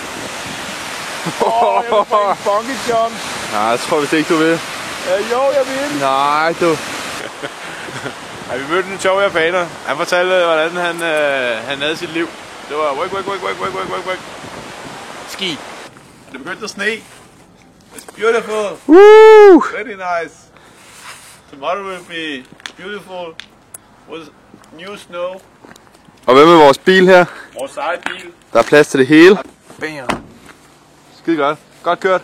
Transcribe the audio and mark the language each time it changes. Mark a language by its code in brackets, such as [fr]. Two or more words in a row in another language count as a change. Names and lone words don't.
[da] Jeg vil få en bungee jump. Nej, jeg tror vist ikke, du vil. Jo, jeg vil. Nej, du. Ja, vi mødte en sjov japaner. Han fortalte, hvordan han havde sit liv. Det var wake. Ski. Det begyndte at sne. [en] It's beautiful. Woo! Very nice. Tomorrow will be beautiful with new snow. [da] Og hvad med vores bil her? Vores eget bil. Der er plads til det hele. Bam. Skide godt. Godt kørt.